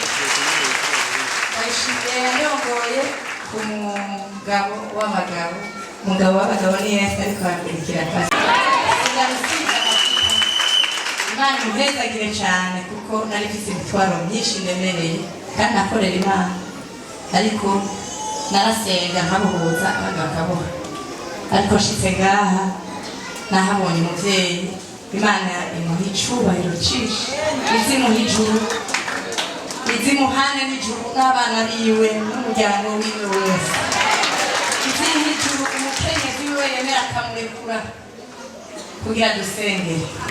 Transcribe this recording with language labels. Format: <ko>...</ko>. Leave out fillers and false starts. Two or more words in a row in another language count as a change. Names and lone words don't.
<rn>Bayishimiye yongoye ku mugabo w'abagabo umugabo w'abagabo ni Yesu ariko akurikira pasi Imana imuhezagire cyane kuko nari mfite imitwaro myinshi ndemereye kandi akorera Imana ariko narasenga nkabuhuza abandi bakabura ariko nshitse ngaha nahabonye umuvyeyi Imana imuha icubahiro cinshi izimuha ijuru izimuhane n'ijuru n'abana biwe n'umuryango wiwe wese izimuha ijuru umukenyezi wiwe yemera akamurekura kugira dusengere</rn>